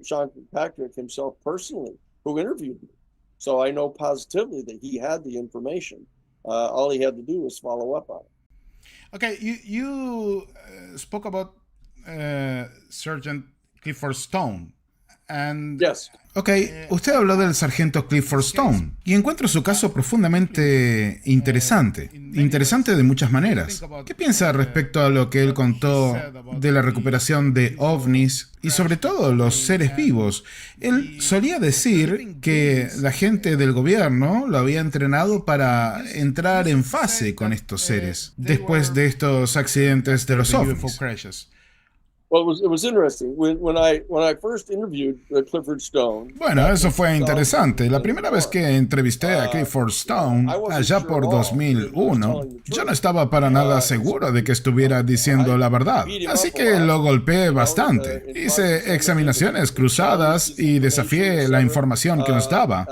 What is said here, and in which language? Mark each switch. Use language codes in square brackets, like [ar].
[en] Sean Kirkpatrick himself personally who interviewed me. So I know positively that he had the information. All he had to do was follow up on it. Okay, you spoke about Sergeant Clifford Stone. And Yes. [es] Ok, usted habló del sargento Clifford Stone y encuentro su caso profundamente interesante de muchas maneras. ¿Qué piensa respecto a lo que él contó de la recuperación de ovnis y sobre todo los seres vivos? Él solía decir que la gente del gobierno lo había entrenado para entrar en fase con estos seres después de estos accidentes de los ovnis. [en] Well, it was interesting. When I first interviewed Clifford Stone. [es] Bueno, eso fue interesante. La primera vez que entrevisté a Clifford Stone, allá por 2001, yo no estaba para nada seguro de que estuviera diciendo la verdad. Así que lo golpeé bastante. Hice examinaciones cruzadas y desafié la información que nos daba.